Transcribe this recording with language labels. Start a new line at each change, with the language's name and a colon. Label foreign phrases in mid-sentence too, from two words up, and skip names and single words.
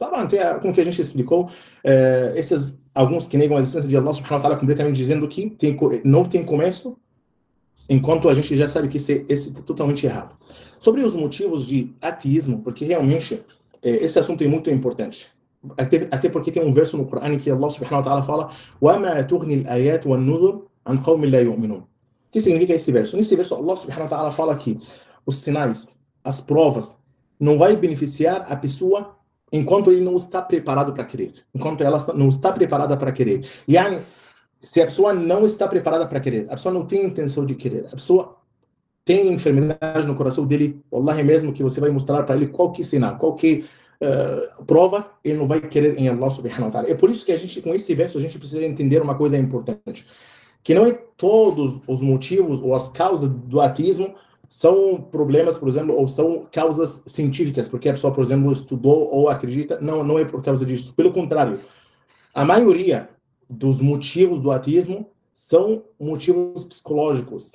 Portuguese: Tá bom, como que a gente explicou, alguns que negam a existência de Allah
Arabic: سبحانه وتعالى
Portuguese: completamente dizendo que não tem começo, enquanto a gente já sabe que esse é totalmente errado. Sobre os motivos de ateísmo, porque realmente esse assunto é muito importante. Até porque tem um verso no Corão que Allah
Arabic: سبحانه وتعالى
Portuguese: fala
Arabic: وَمَا تُغْنِي الْآيَاتُ وَالنُّذُرُ عَنْ قَوْمٍ لَا يُؤْمِنُونَ.
Portuguese: O que significa esse verso? Nesse verso, Allah
Arabic: سبحانه وتعالى
Portuguese: fala que os sinais, as provas, não vai beneficiar a pessoa enquanto ele não está preparado para crer. Enquanto ela não está preparada para crer. Yani, se a pessoa não está preparada para querer, a pessoa não tem intenção de querer, a pessoa tem enfermidade no coração dele, wallahi, mesmo que você vai mostrar para ele qualquer sinal, qualquer prova, ele não vai querer em Allah
Arabic: سبحانه وتعالى.
Portuguese: É por isso que a gente, com esse verso, a gente precisa entender uma coisa importante, que não é todos os motivos ou as causas do ateísmo são problemas, por exemplo, ou são causas científicas, porque a pessoa, por exemplo, estudou ou acredita, não é por causa disso. Pelo contrário, a maioria dos motivos do ateísmo são motivos psicológicos.